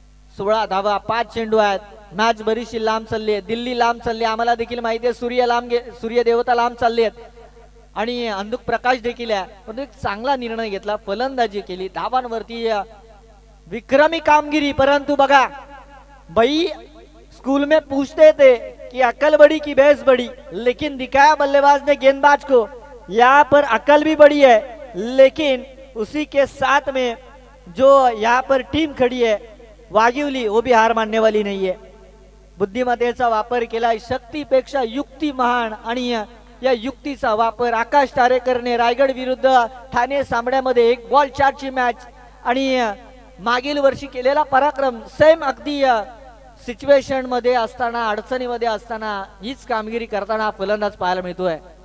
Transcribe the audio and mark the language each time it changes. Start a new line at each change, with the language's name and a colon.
Marathi: 16 धावा, 5 चेंडू आहेत. मॅच बरीचशी लांब चालली आहे, दिल्ली लांब चालली, आम्हाला देखील माहिती आहे सूर्य देवता लांब चालली आहेत आणि अंधुक प्रकाश देखील आहे, परंतु एक चांगला निर्णय घेतला, फलंदाजी केली, धावांवरती विक्रमी कामगिरी.
Hindi: परंतु बघा भाई स्कूल में पूछते थे कि अकल बड़ी की भैंस बड़ी, लेकिन दिखाया बल्लेबाज ने गेंदबाज को यहाँ पर अकल भी बड़ी है, लेकिन उसी के साथ में जो यहाँ पर टीम खड़ी है वाघिवली वो भी हार मानने वाली नहीं है.
Marathi: बुद्धिमत्तेचा वापर केला, शक्तीपेक्षा युक्ती महान आणि या युक्तीचा वापर आकाश तारेकरने रायगड विरुद्ध ठाणे सामन्यामध्ये 1 बॉल 4 ची मॅच आणि मागील वर्षी केलेला पराक्रम सेम अगदी सिच्युएशन मध्ये असताना, अडचणीमध्ये असताना हीच कामगिरी करताना फलंदाज पाहायला मिळतोय.